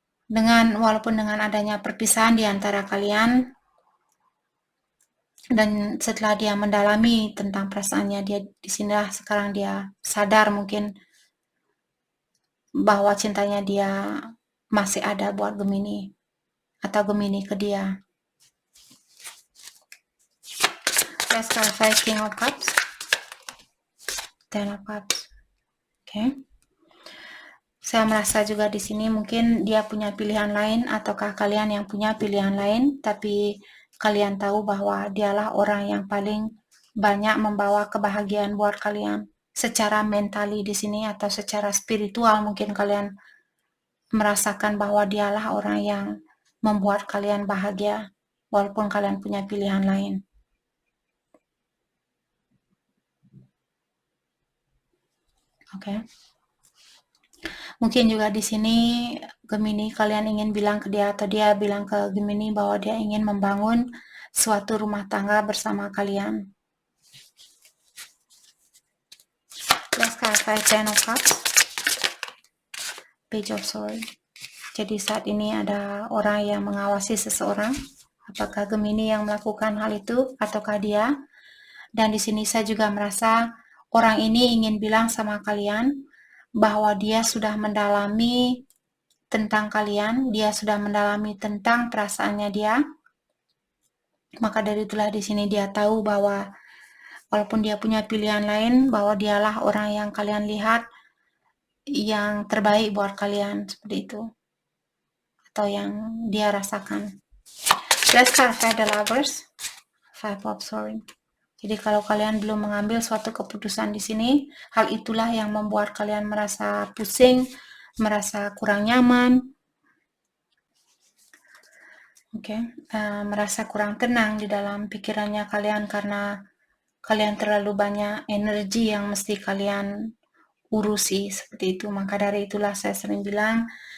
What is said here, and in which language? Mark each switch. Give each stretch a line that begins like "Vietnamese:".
Indonesian: Walaupun dengan adanya perpisahan di antara kalian, dan setelah dia mendalami tentang perasaannya dia, di sinilah sekarang dia sadar mungkin bahwa cintanya dia masih ada buat Gemini, atau Gemini ke dia.
English: Let's clarify King of Cups, Ten of Cups.
Indonesian: Oke. Saya merasa juga di sini mungkin dia punya pilihan lain, ataukah kalian yang punya pilihan lain, tapi kalian tahu bahwa dialah orang yang paling banyak membawa kebahagiaan buat kalian secara mentali di sini, atau secara spiritual mungkin kalian merasakan bahwa dialah orang yang membuat kalian bahagia walaupun kalian punya pilihan lain. Oke. Mungkin juga di sini Gemini kalian ingin bilang ke dia, atau dia bilang ke Gemini bahwa dia ingin membangun suatu rumah tangga bersama kalian.
English: Let's clarify Ten of Cups, Page of Swords.
Indonesian: Jadi saat ini ada orang yang mengawasi seseorang. Apakah Gemini yang melakukan hal itu ataukah dia? Dan di sini saya juga merasa orang ini ingin bilang sama kalian bahwa dia sudah mendalami tentang kalian, dia sudah mendalami tentang perasaannya dia. Maka dari itulah di sini dia tahu bahwa walaupun dia punya pilihan lain, bahwa dialah orang yang kalian lihat yang terbaik buat kalian, seperti itu, atau yang dia rasakan.
English: Let's clarify the Lovers, Five of Swords.
Indonesian: Jadi kalau kalian belum mengambil suatu keputusan di sini, hal itulah yang membuat kalian merasa pusing, merasa kurang nyaman, merasa kurang tenang di dalam pikirannya kalian karena kalian terlalu banyak energi yang mesti kalian urusi, seperti itu. Maka dari itulah saya sering bilang